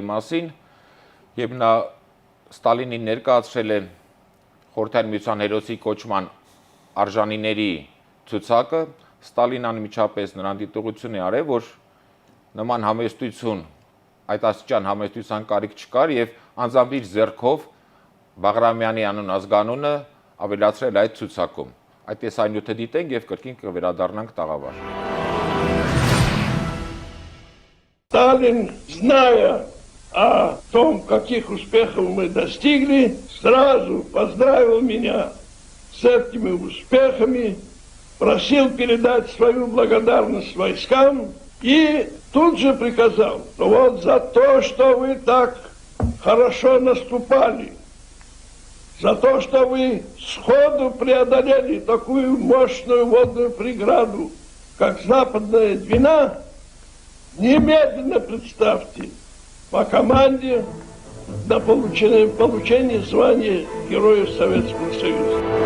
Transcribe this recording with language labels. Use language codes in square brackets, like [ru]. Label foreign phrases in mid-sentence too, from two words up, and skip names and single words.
[hy] մասին, եւ նա Ստալինին ներկայացրել է Խորհրդային Միության հերոսի կոչման արժանիների ցուցակը, Ստալինն անմիջապես նրան դիտողություն է արել, որ նման համեստություն, այդ աստիճան համեստության կարիք չկար եւ անձամբ իր ձեռքով Բաղրամյանի անուն ազգանունը ավելացրել այդ ցուցակում։ Այդ տեսանյութը դիտենք եւ կրկին կվերադառնանք տաղավար։ [ru] Сталин, зная о том, каких успехов мы достигли, сразу поздравил меня с этими успехами, просил передать свою благодарность войскам и тут же приказал, что вот за то, что вы так хорошо наступали, за то, что вы сходу преодолели такую мощную водную преграду, как Западная Двина, немедленно представьте по команде на получение звания Героя Советского Союза.